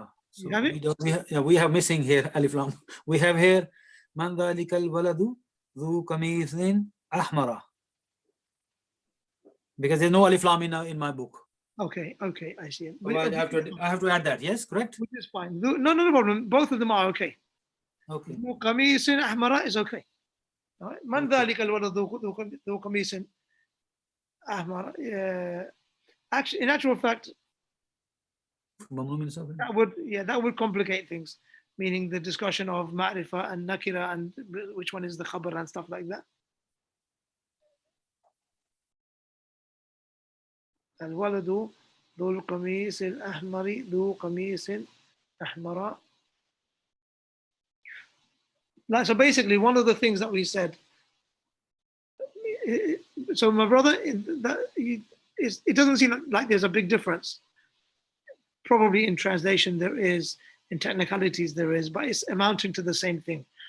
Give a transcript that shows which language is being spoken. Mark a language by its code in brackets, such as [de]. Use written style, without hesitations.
[en] So we have missing here alif lam. We have here man dhalika al-waladu dhu kameez ahmara, because there's no alif lam in my book. Okay, I see it. So I have to add that. Yes, correct. Which is fine. No problem. Both of them are okay. Okay. [ar] قميص أحمر [en] is okay. [ar] من ذلك الولد ذو قميص أحمر. [en] Actually, in actual fact, that would complicate things. Meaning the discussion of ma'rifah and nakirah and which one is the khabar and stuff like that. [ar] الولد ذو القميص الأحمر ذو قميص أحمر. [en] So basically, one of the things that we said. So my brother, it doesn't seem like there's a big difference. Probably in translation there is, in technicalities there is, but it's amounting to the same thing.